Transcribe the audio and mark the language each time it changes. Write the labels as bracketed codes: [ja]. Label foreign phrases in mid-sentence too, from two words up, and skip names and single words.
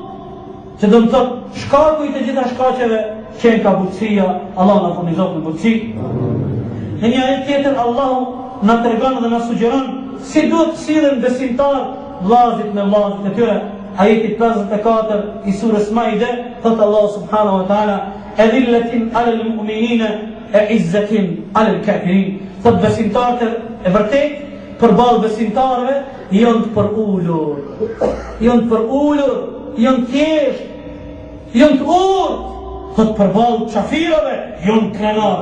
[sq] Që do më thot, shkaku i të gjitha shkaqeve, qenë ka butësia, Allah në furnizot në butësi. Në një ajet tjetër, Allah në tregon dhe në sugjeron si duhet të sillen besimtar vllazit me vllazit e tyre. Ajeti 54 i surës Maide, thot Allah [ar] سبحانه وتعالى أذلة على المؤمنين أعزة على الكافرين. [sq] Thot besimtarët e vërtet, për balë besimtarëve, janë të përullur. Janë të përullur, janë thjesht, janë të urtë. Thot për balë qafirave, janë krenar.